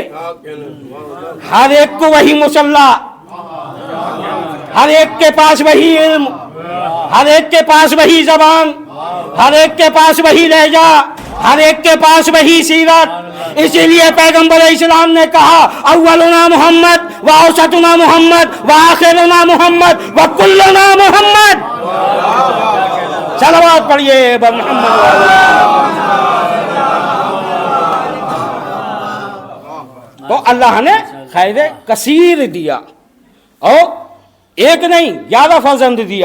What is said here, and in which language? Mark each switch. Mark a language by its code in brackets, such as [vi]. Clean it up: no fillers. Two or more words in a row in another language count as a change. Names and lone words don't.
[ur] ہر ایک کو وہی مسلح, ہر ایک کے پاس وہی علم, ہر ایک کے پاس وہی زبان, ہر ایک کے پاس وہی لہجہ, ہر ایک کے پاس وہی سیرت. اسی لیے پیغمبر اسلام نے کہا [ar] اولنا محمد و اوسطنا محمد و آخرنا محمد و کلنا محمد. [ur] صلوات پڑھیے محمد. تو اللہ نے خیر کثیر دیا اور ایک نہیں 11 فرزند دیا.